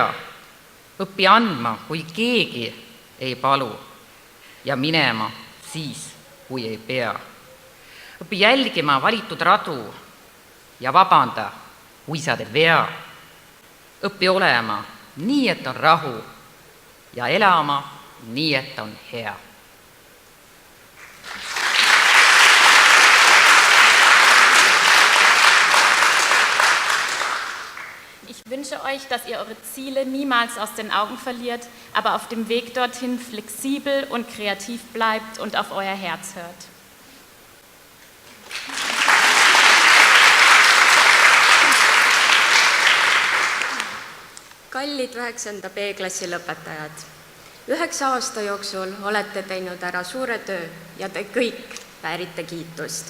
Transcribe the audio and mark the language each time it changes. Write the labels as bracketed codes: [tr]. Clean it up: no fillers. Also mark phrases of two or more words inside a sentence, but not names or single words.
[et] Õpi andma, kui keegi ei palu, ja minema siis, kui ei pea. Õpi jälgima valitud radu ja vabanda, kui sa teed vea. Õpi olema nii, et on rahu ja elama nii, et on hea. [de] Ich wünsche euch, dass ihr eure Ziele niemals aus den Augen verliert, aber auf dem Weg dorthin flexibel und kreativ bleibt und auf euer Herz hört. [et] Kallid 9. B-klassi lõpetajad, 9 aasta jooksul olete teinud ära suure töö ja te kõik väärite kiitust.